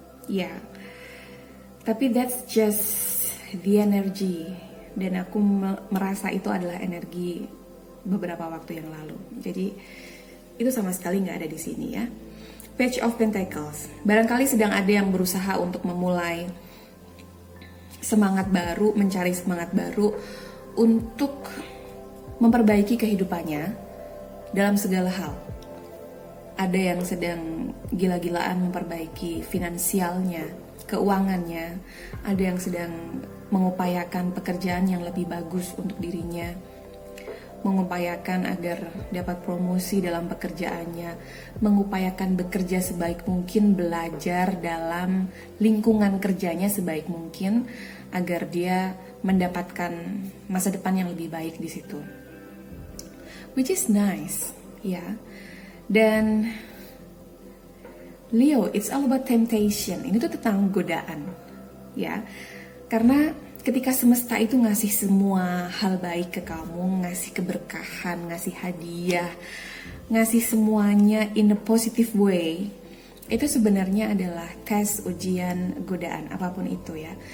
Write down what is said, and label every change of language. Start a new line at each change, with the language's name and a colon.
Indonesian: Ya, tapi
English: that's just the energy.
Indonesian: Dan aku merasa itu adalah energi beberapa waktu yang lalu. Jadi itu sama sekali nggak ada di sini ya. Page of Pentacles. Barangkali sedang ada yang berusaha untuk memulai semangat baru, mencari semangat baru untuk memperbaiki kehidupannya dalam segala hal. Ada yang sedang gila-gilaan memperbaiki finansialnya, keuangannya. Ada yang sedang mengupayakan pekerjaan yang lebih bagus untuk dirinya, mengupayakan agar dapat promosi dalam pekerjaannya, mengupayakan bekerja sebaik mungkin, belajar dalam lingkungan kerjanya sebaik mungkin agar dia mendapatkan masa depan yang lebih baik di situ.
English: Which is nice, ya.
Indonesian: Dan
English: Leo, it's all about temptation.
Indonesian: Ini tuh tentang godaan, ya. Karena ketika semesta itu ngasih semua hal baik ke kamu, ngasih keberkahan, ngasih hadiah, ngasih semuanya
English: in a positive way,
Indonesian: itu sebenarnya adalah tes, ujian, godaan, apapun itu ya.